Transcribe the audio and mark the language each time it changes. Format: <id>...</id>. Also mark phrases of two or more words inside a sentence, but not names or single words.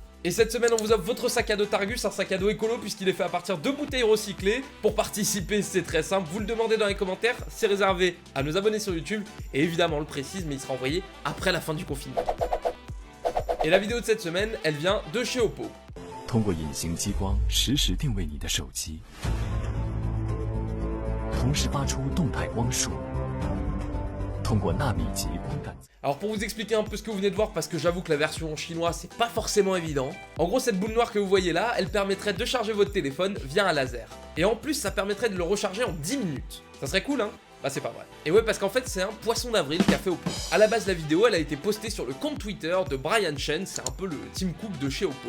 <fr>Et cette semaine on vous offre votre sac à dos Targus, un sac à dos écolo puisqu'il est fait à partir de bouteilles recyclées. Pour participer c'est très simple, vous le demandez dans les commentaires, c'est réservé à nos abonnés sur YouTube, et évidemment on le précise mais il sera envoyé après la fin du confinement. Et la vidéo de cette semaine, elle vient de chez Oppo.</fr> <zh>通过隐形激光实时定位你的手机，同时发出动态光束，通过纳米级光感。</zh> <fr>Alors pour vous expliquer un peu ce que vous venez de voir, parce que j'avoue que la version en chinois c'est pas forcément évident. En gros cette boule noire que vous voyez là, elle permettrait de charger votre téléphone via un laser. Et en plus ça permettrait de le recharger en 10 minutes. Ça serait cool hein? Bah c'est pas vrai. Et ouais parce qu'en fait c'est un poisson d'avril qu'a fait Oppo. À la base la vidéo elle a été postée sur le compte Twitter de Brian Chen, c'est un peu le Tim Cook de chez Oppo.</fr>